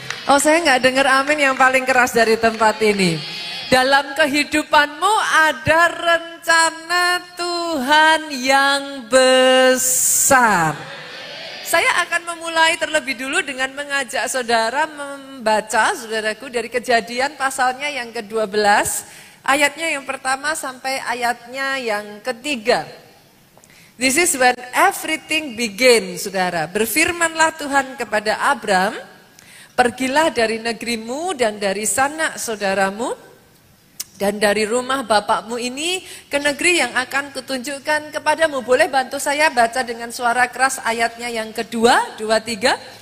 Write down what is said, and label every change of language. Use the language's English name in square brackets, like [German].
[Indonesian] Oh saya nggak dengar amin yang paling keras dari tempat ini. Dalam kehidupanmu ada rencana Tuhan yang besar. Saya akan memulai terlebih dulu dengan mengajak saudara membaca saudaraku dari Kejadian pasalnya yang ke-12. Ayatnya yang pertama sampai ayatnya yang ketiga. [English] This is when everything began, saudara. [Indonesian] Berfirmanlah Tuhan kepada Abram, pergilah dari negerimu dan dari sanak saudaramu dan dari rumah bapakmu ini ke negeri yang akan kutunjukkan kepadamu. Boleh bantu saya baca dengan suara keras ayatnya yang kedua, 2, 3.